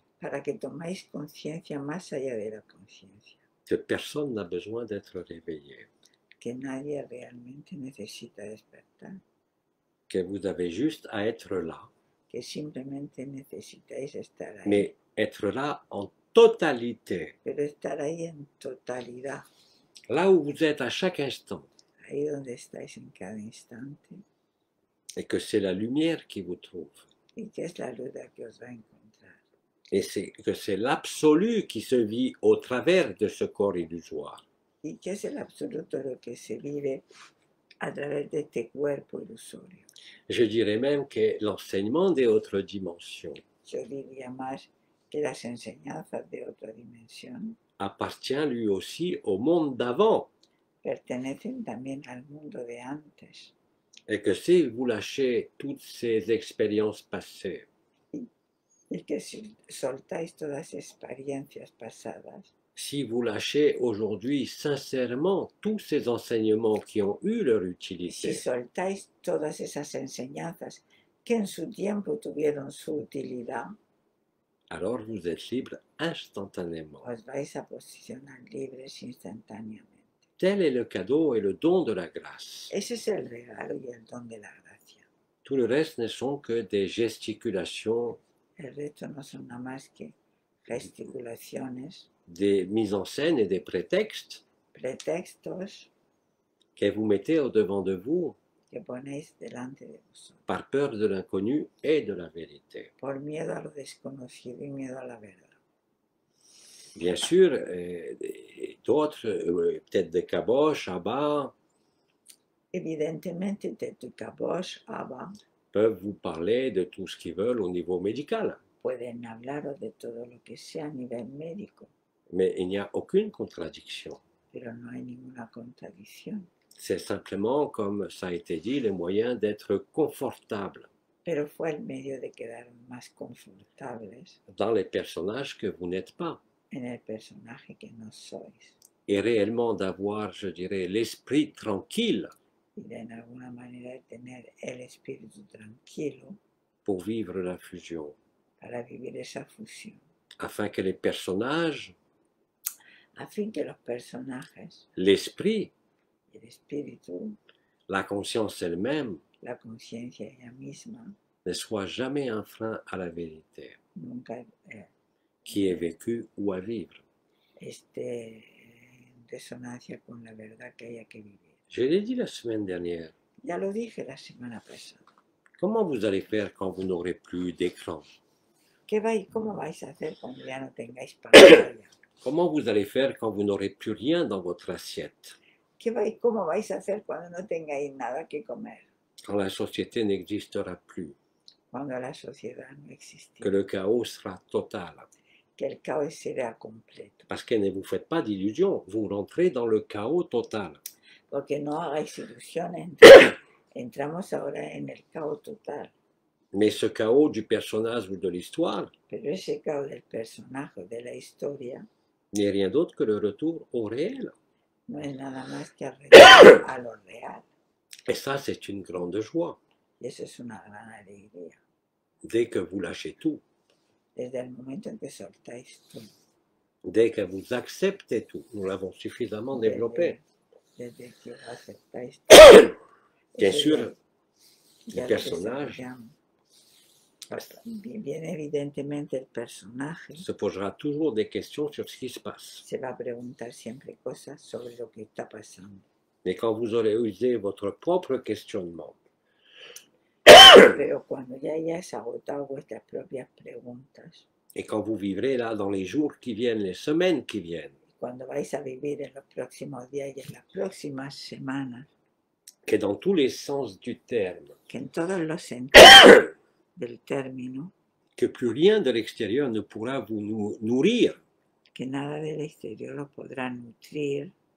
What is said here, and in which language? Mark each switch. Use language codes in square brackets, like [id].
[es] para que tomáis conciencia más allá de la conciencia, [fr] que personne n'a besoin d'être réveillé, [es] que nadie realmente necesita despertar, [fr] que vous avez juste à être là, [es] que simplemente necesitáis estar ahí, [fr] mais être là en totalité, [es] pero estar ahí en totalidad, [fr] là où vous êtes à chaque instant, [es] ahí donde estáis en cada instante, [fr] et que c'est la lumière qui vous trouve, [es] y que es la luz la que os va a encontrar, [fr] et que c'est l'absolu qui se vit au travers de ce corps illusoire. [es] y que es el absoluto lo que se vive a través de este cuerpo ilusorio. [fr] Je dirais même que l'enseignement des autres dimensions [es] Yo diría más que las enseñanzas de otra dimensión [fr] appartient lui aussi au monde d'avant, [es] pertenecen también al mundo de antes, [fr] et que si vous lâchez toutes ces expériences passées, [es] y que si soltáis todas experiencias pasadas, [fr] si vous lâchez aujourd'hui sincèrement tous ces enseignements qui ont eu leur [es] si [fr] utilité, [es] soltáis todas esas enseñanzas que en su tiempo tuvieron su utilidad, [fr] alors vous êtes libre instantanément. [es] os vais a posicionar libres instantáneamente. [fr] Tel est le cadeau et le don de la grâce. [es] Ese es el regalo y el don de la gracia. [fr] Tout le reste ne sont que des gesticulations, [es] El resto no son nada más que gesticulaciones, [fr] des mises en scène et des prétextes [es] pretextos [fr] que vous mettez au-devant de vous [es] que ponéis delante de vosotros, [fr] par peur de l'inconnu et de la vérité. [es] por miedo a lo desconocido y miedo a la verdad. [fr] Bien sûr, d'autres, peut-être des caboches, abats, [es] Evidentemente, Tetuca Bosch, Abba, [fr] peuvent vous parler de tout ce qu'ils veulent au niveau médical. [es] pueden hablaros de todo lo que sea a nivel médico, [fr] Mais il n'y a aucune contradiction. [es] pero no hay ninguna contradicción. [fr] C'est simplement, comme ça a été dit, le moyen d'être confortable [es] Pero fue el medio de quedar más confortables [fr] dans les personnages que vous n'êtes pas. [es] en el personaje que no sois. [fr] Et réellement d'avoir, je dirais, l'esprit tranquille [es] y de en alguna manera tener el espíritu tranquilo [fr] pour vivre la fusion, [es] para vivir esa fusión, [fr] afin que les personnages, [es] a fin que los personajes, [fr] l'esprit, [es] el espíritu, [fr] la conscience elle-même, [es] la conciencia ella misma, [fr] ne soient jamais un frein à la vérité, [es] nunca [fr] qui est vécue ou à vivre. [es] esté en resonancia con la verdad que haya que vivir. [fr] Je l'ai dit la semaine dernière. [es] Ya lo dije la semana pasada. [fr] Comment vous allez faire quand vous n'aurez plus d'écran? [es] ¿Cómo vais a hacer cuando ya no tengáis pantalla? [fr] Comment vous allez faire quand vous n'aurez plus rien dans votre assiette? [es] ¿Cómo vais a hacer cuando no tengáis nada que comer? [fr] Quand la société n'existera plus, [es] Cuando la sociedad no que existirá, [fr] le chaos sera total. [es] que el caos será completo. [fr] Parce que ne vous faites pas d'illusions, vous rentrez dans le chaos total. [es] Porque no hagáis ilusiones, entramos ahora en el caos total. [fr] Mais ce chaos du personnage ou de l'histoire [es] Pero ese caos del personaje, de la historia, [fr] n'est rien d'autre que le retour au réel. [es] no es nada más que alrededor a lo real. [fr] Et ça, c'est une grande joie. [es] Y eso es una gran alegría. [fr] Dès que vous lâchez tout, [es] Desde el momento en que soltáis todo. [fr] dès que vous acceptez tout, nous l'avons suffisamment développé. [es] Desde que lo aceptáis. [fr] Bien [es] Eso [fr] sûr, [es] ya lo [fr] personnage [es] desarrollamos. Bien evidentemente el personaje [fr] se posera toujours des questions sur ce qui se passe. [es] se va a preguntar siempre cosas sobre lo que está pasando. [fr] Mais quand vous aurez usé votre propre questionnement, [es] Pero cuando ya hayáis agotado vuestras propias preguntas, [fr] et quand vous vivrez là dans les jours qui viennent, les semaines qui viennent, [es] cuando vais a vivir en los próximos días y en las próximas semanas, [fr] que dans tous les sens du terme, [es] que en todos los sentidos del término, [fr] que plus rien de l'extérieur ne pourra vous nourrir [es] que nada del exterior lo podrá nutrir